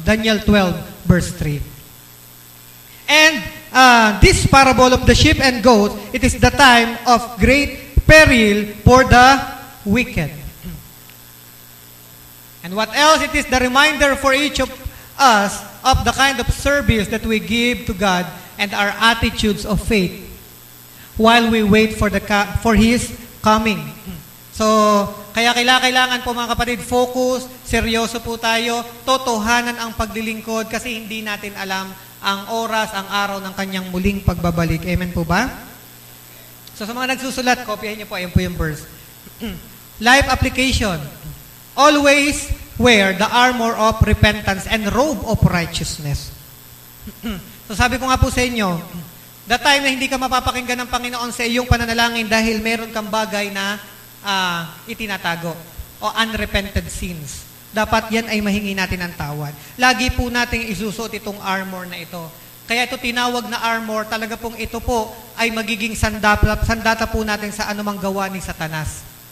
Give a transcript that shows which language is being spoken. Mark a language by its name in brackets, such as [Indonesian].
[English] Daniel 12, verse 3. And this parable of the sheep and goat, it is the time of great peril for the wicked. And what else? It is the reminder for each of us of the kind of service that we give to God and our attitudes of faith while we wait for His coming. [Filipino] So, kaya kailangan po mga kapatid, focus, seryoso po tayo, totohanan ang paglilingkod kasi hindi natin alam ang oras, ang araw ng kanyang muling pagbabalik. Amen po ba? So sa mga nagsusulat, kopyahin niyo po, ayan po yung verse. [English] Life application. Always wear the armor of repentance and robe of righteousness. [Filipino] So sabi ko nga po sa inyo, [English] the time [Filipino] na hindi ka mapapakinggan ng Panginoon sa iyong pananalangin dahil meron kang bagay na itinatago o [English] unrepented sins. [Filipino] Dapat yan ay mahingi natin ng tawad. Lagi po nating isusuot itong armor na ito. Kaya ito tinawag na armor, talaga pong ito po ay magiging sandata po natin sa anumang gawa ni Satanas.